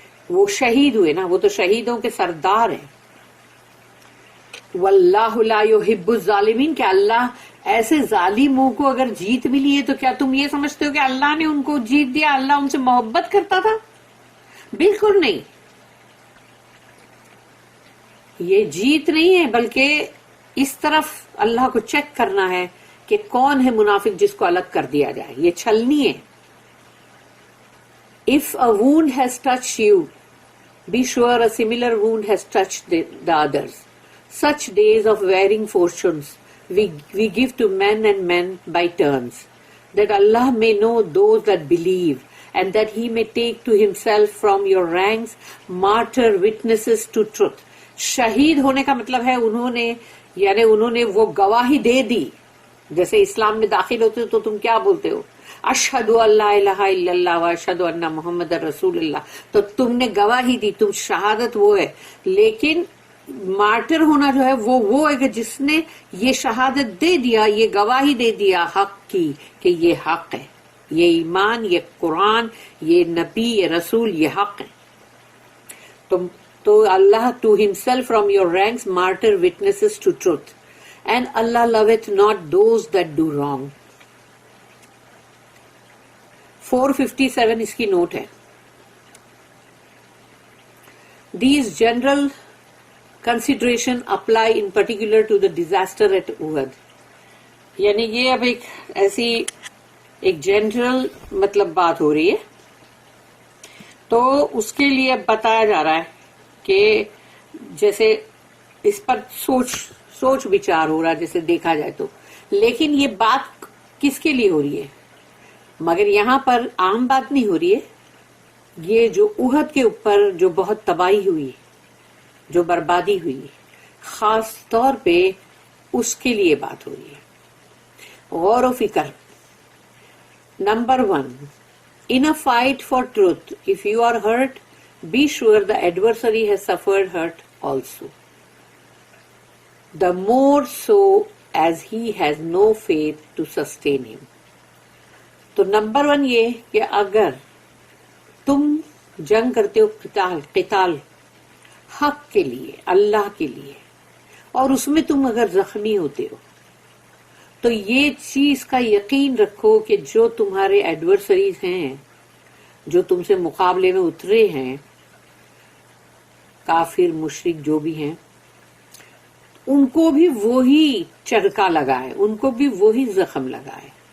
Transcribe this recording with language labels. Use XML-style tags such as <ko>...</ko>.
<ur>وہ شہید ہوئے نا، وہ تو شہیدوں کے سردار ہیں.</ur> <ar>واللہ لا یحب الظالمین</ar> <ur>کہ اللہ ایسے ظالموں کو اگر جیت ملی ہے تو کیا تم یہ سمجھتے ہو کہ اللہ نے ان کو جیت دیا، اللہ ان سے محبت کرتا تھا؟ بالکل نہیں. یہ جیت نہیں ہے، بلکہ اس طرف اللہ کو چیک کرنا ہے کہ کون ہے منافق جس کو الگ کر دیا جائے. یہ چھلنی ہے.</ur> <en>If a wound has touched you, be sure a similar wound has touched the others. Such days of varying fortunes we give to men and men by turns, that Allah may know those that believe, and that He may take to Himself from your ranks martyr witnesses to truth.</en> <ur>شہید ہونے کا مطلب ہے انہوں نے وہ گواہی دے دی. جیسے اسلام میں داخل ہوتے ہو تو تم کیا بولتے ہو؟</ur> <ar>اشہد ان لا الہ الا اللہ و اشہد ان محمد رسول اللہ.</ar> <ur>تو تم نے گواہی دی، تم شہادت وہ ہے. لیکن مارٹر ہونا جو ہے وہ ہے کہ جس نے یہ شہادت دے دیا، یہ گواہی دے دیا حق کی کہ یہ حق ہے، یہ ایمان، یہ قرآن، یہ نبی، یہ رسول، یہ حق ہے. تو اللہ</ur> <en>to himself from your ranks martyr witnesses to truth, and Allah loveth not those that do wrong.</en> <ur>457 اس کی نوٹ ہے.</ur> <en>These general consideration apply in particular to the disaster at Uhud.</en> <ur>یعنی یہ اب ایک ایسی ایک جنرل مطلب بات ہو رہی ہے. تو اس کے لیے بتایا جا رہا ہے کہ جیسے اس پر سوچ وچار ہو رہا ہے جیسے دیکھا جائے تو، لیکن یہ بات کس کے لیے ہو رہی ہے؟ مگر یہاں پر عام بات نہیں ہو رہی ہے. یہ جو احد کے اوپر جو بہت تباہی ہوئی، جو بربادی ہوئی، خاص طور پہ اس کے لیے بات ہو رہی ہے. غور و فکر. Number 1,</ur> <en>in a fight for truth, if you are hurt, be sure the adversary has suffered hurt also. The more so as he has no faith to sustain him.</en> <ur>تو نمبر 1 یہ کہ اگر تم جنگ کرتے ہو قتال حق کے لیے، اللہ کے لیے، اور اس میں تم اگر زخمی ہوتے ہو تو یہ چیز کا یقین رکھو کہ جو تمہارے ایڈورسریز ہیں، جو تم سے مقابلے میں اترے ہیں، کافر مشرک جو بھی ہیں، ان کو بھی وہی چرکا لگا ہے، ان کو بھی وہی زخم لگا ہے.</ur>